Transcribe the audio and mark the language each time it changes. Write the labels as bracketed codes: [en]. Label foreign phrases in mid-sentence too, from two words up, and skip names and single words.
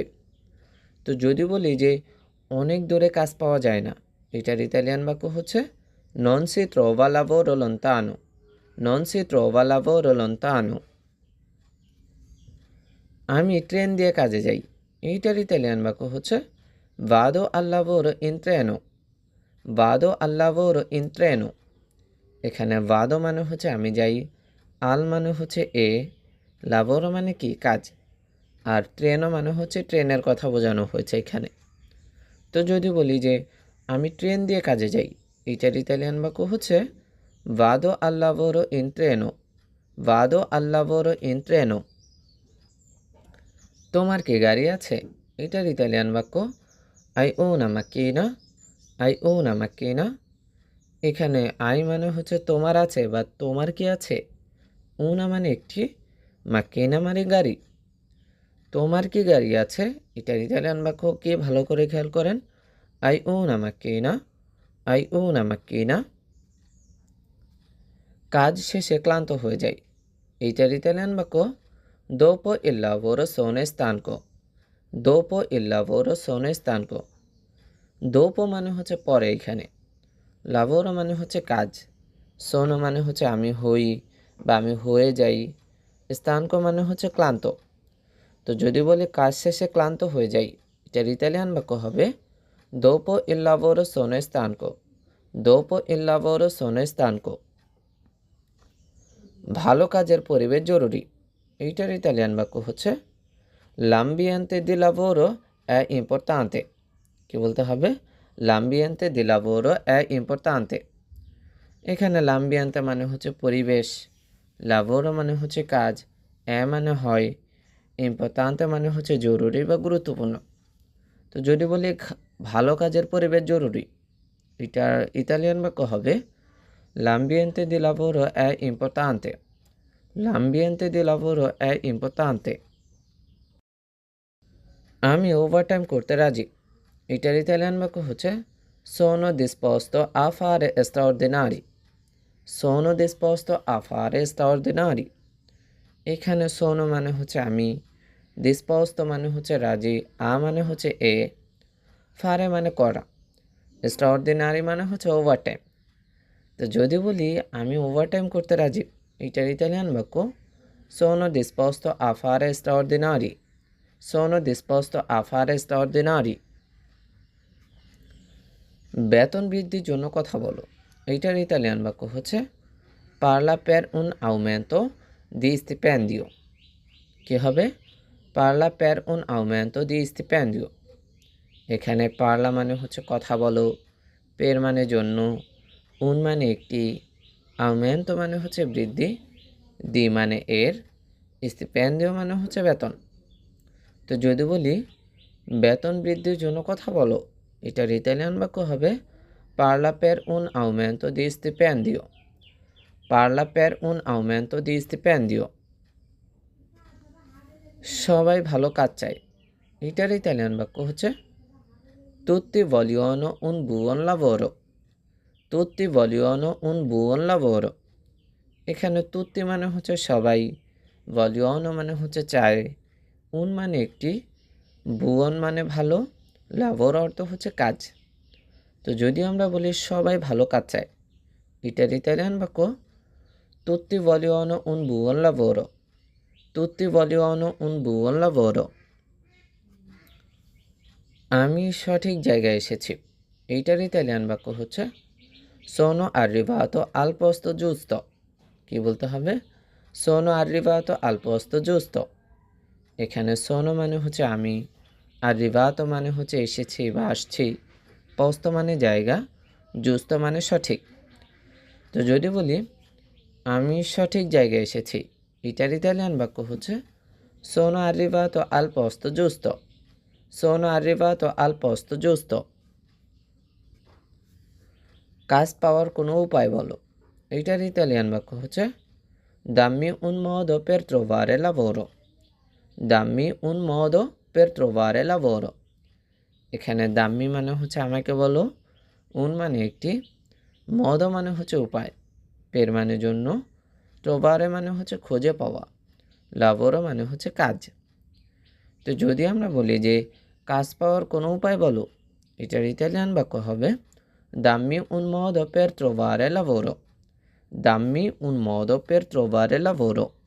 [bn] তো যদি বলি যে অনেক দূরে কাজ পাওয়া যায় না, এটার ইতালিয়ান বাক্য হচ্ছে [it] non si trova lavoro lontano. non si trova lavoro lontano. [bn] আমি ট্রেন দিয়ে কাজে যাই, এইটার ইতালিয়ান বাক্য হচ্ছে [it] vado al lavoro in treno. vado al lavoro in treno. [bn] এখানে ভাদো মানে হচ্ছে আমি যাই, আল মানে হচ্ছে এ, লাভোরো মানে কি কাজ, আর ট্রেনও মানে হচ্ছে ট্রেনের কথা বোঝানো হয়েছে এখানে। তো যদি বলি যে আমি ট্রেন দিয়ে কাজে যাই, এইটার ইতালিয়ান বাক্য হচ্ছে [it] vado al lavoro in treno. vado al lavoro in treno. [bn] তোমার কি গাড়ি আছে, এটার ইতালিয়ান বাক্য [it] hai una macchina. hai una macchina. [bn] এখানে আই মানে হচ্ছে তোমার আছে বা তোমার কি আছে, উনা মানে একটি, মাক্কিনা মানে গাড়ি। তোমার কি গাড়ি আছে, এটার ইতালিয়ান বাক্য কি ভালো করে খেয়াল করেন, [it] hai una macchina. hai una macchina. [bn] কাজ শেষে ক্লান্ত হয়ে যায়, এইটার ইতালিয়ান বাক্য [it] dopo il lavoro sono stanco। dopo il lavoro sono stanco। [bn] dopo মানে হচ্ছে পরে, এখানে লাভোরো মানে হচ্ছে কাজ, সোনো মানে হচ্ছে আমি হই বা আমি হয়ে যাই, স্থানকো মানে হচ্ছে ক্লান্ত। তো যদি বলি কাজ শেষে ক্লান্ত হয়ে যাই, এটার ইতালিয়ান বাক্য হবে [it] dopo il lavoro sono stanco। dopo il lavoro sono stanco। [bn] ভালো কাজের পরিবেশ জরুরি, এইটার ইতালিয়ান বাক্য হচ্ছে [it] l'ambiente di lavoro è importante। [bn] কি বলতে হবে, [it] l'ambiente di lavoro è importante। [bn] এখানে l'ambiente মানে হচ্ছে পরিবেশ, lavoro মানে হচ্ছে কাজ, মানে হয়, ইম্পর্ট্যান্তে মানে হচ্ছে জরুরি বা গুরুত্বপূর্ণ। তো যদি বলি ভালো কাজের পরিবেশ জরুরি, এটার ইতালিয়ান বাক্য হবে [it] l'ambiente di lavoro è importante। l'ambiente di lavoro è importante। [bn] আমি ওভারটাইম করতে রাজি, এটার ইতালিয়ান বাক্য হচ্ছে [it] sono disposto a fare straordinari। sono disposto a fare straordinari। [bn] এখানে সোনো মানে হচ্ছে আমি, disposto মানে হচ্ছে রাজি, মানে হচ্ছে এ, ফারে মানে করা, extraordinary মানে হচ্ছে ওভারটাইম। তো যদি বলি আমি ওভারটাইম করতে রাজি, এইটার ইতালিয়ান বাক্য [it] sono disposto a fare straordinari। sono disposto a fare straordinari। [bn] বেতন বৃদ্ধির জন্য কথা বলো, এইটার ইতালিয়ান বাক্য হচ্ছে [it] parla per un aumento di stipendio। [bn] কি হবে, [it] parla per un aumento di stipendio। [bn] এখানে পারলা মানে হচ্ছে কথা বলো, পের মানে জন্য, উন মানে একটি, আউমেন্তো মানে হচ্ছে বৃদ্ধি, দি মানে এর, স্টিপেন্ডিও মানে হচ্ছে বেতন। তো যদি বলি বেতন বৃদ্ধির জন্য কথা বলো, এটার ইতালিয়ান বাক্য হবে [it] parla per un aumento di stipendio। parla per un aumento di stipendio। [bn] সবাই ভালো কাজ চায়, এটার ইতালিয়ান বাক্য হচ্ছে [it] tutti vogliono un buon lavoro। tutti vogliono un buon lavoro। [bn] এখানে তুত্তি মানে হচ্ছে সবাই, vogliono মানে হচ্ছে চায়, উন মানে একটি, বুয়ন মানে ভালো, lavoro অর্থ হচ্ছে কাজ। তো যদি আমরা বলি সবাই ভালো কাজ চায়, এটার ইতালিয়ান বাক্য [it] tutti vogliono un buon lavoro। tutti vogliono un buon lavoro। [bn] আমি সঠিক জায়গায় এসেছি, এইটার ইতালিয়ান বাক্য হচ্ছে [it] sono arrivato al posto giusto। [bn] কি বলতে হবে, [it] sono arrivato al posto giusto। [bn] এখানে sono মানে হচ্ছে আমি, arrivato মানে হচ্ছে এসেছি বা আসছি, posto মানে জায়গা, giusto মানে সঠিক। তো যদি বলি আমি সঠিক জায়গায় এসেছি, এটার ইতালিয়ান বাক্য হচ্ছে [it] sono arrivato al posto giusto। sono arrivato al posto giusto। [bn] কাজ পাওয়ার কোনো উপায় বলো, এইটার ইতালিয়ান বাক্য হচ্ছে [it] dammi un modo per trovare lavoro। dammi un modo per trovare lavoro। [bn] এখানে দাম্মি মানে হচ্ছে আমাকে বলো, উন মানে একটি, মদ মানে হচ্ছে উপায়, পের মানে জন্য, ট্রোভারে মানে হচ্ছে খুঁজে পাওয়া, লাভোরো মানে হচ্ছে কাজ। তো যদি আমরা বলি যে কাজ পাওয়ার কোনো উপায় বলো, এটার ইতালিয়ান বাক্য হবে [it] dammi un modo per trovare lavoro, dammi un modo per trovare lavoro.